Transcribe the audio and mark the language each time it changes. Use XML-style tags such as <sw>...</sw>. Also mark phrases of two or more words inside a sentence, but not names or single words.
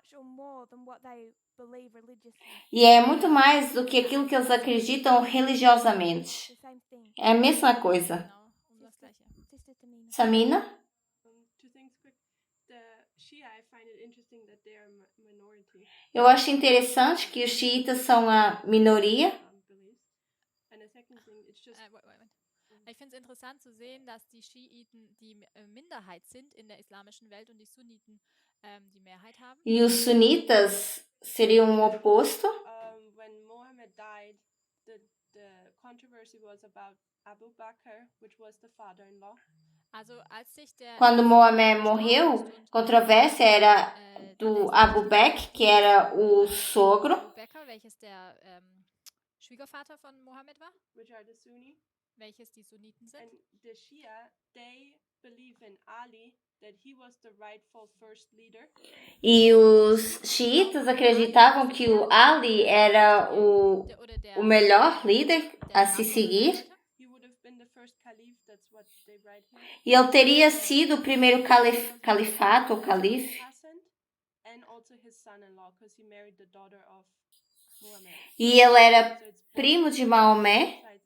<pt>E é muito mais do que aquilo que eles acreditam religiosamente. É a mesma coisa. Samina? Eu acho interessante que os xiitas são a minoria.</pt> <de>Ich finde es interessant zu sehen, dass die Schiiten die Minderheit sind in der islamischen Welt und die Sunniten die Mehrheit haben.</de> <pt>E os sunitas seriam o oposto.</pt> <en>When Muhammad died, the controversy was about Abu Bakr, which was the father-in-law.</en> <pt>Quando Mohammed morreu, a controvérsia era do Abu Bakr, que era o sogro.</pt> <de>Abu Bakr, welches der Schwiegervater von Mohammed war.</de> <en>Which are the Sunni.</en> <de>Welches die Sunniten sind.</de> <en>And the Shia, they believe in Ali, that he was the rightful first leader.</en> <pt>E os xiitas acreditavam que o Ali era o melhor líder a se seguir. E ele teria sido o primeiro califato, ou calife. E ele era primo de Maomé.</pt>